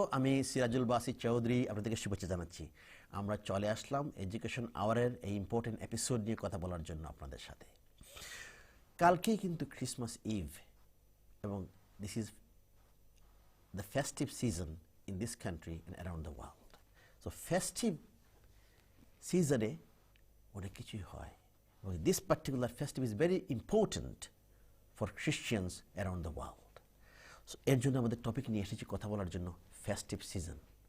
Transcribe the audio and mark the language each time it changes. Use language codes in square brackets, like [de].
[bn] আমি সিরাজুল বাসি চৌধুরী আপনাদেরকে শুভেচ্ছা জানাচ্ছি। আমরা চলে আসলাম এডুকেশন আওয়ারের এই ইম্পর্টেন্ট এপিসোড নিয়ে কথা বলার জন্য আপনাদের সাথে। কালকেই কিন্তু ক্রিসমাস ইভ এবং [en] This is the festive season in this country and around the world. [bn] So festive সিজনে অনেক কিছুই হয়। [en] This particular festival is very important for Christians around the world. [bn] So এর জন্য আমাদের টপিক নিয়ে এসেছি কথা বলার জন্য festive season.